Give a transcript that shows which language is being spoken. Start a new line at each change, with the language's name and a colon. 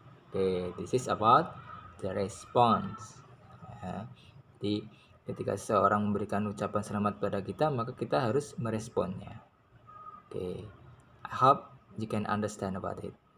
English: Okay, this is about the response.
Indonesian: Jadi ketika seseorang memberikan ucapan selamat pada kita, maka kita harus meresponnya.
English: Okay, I hope you can understand about it.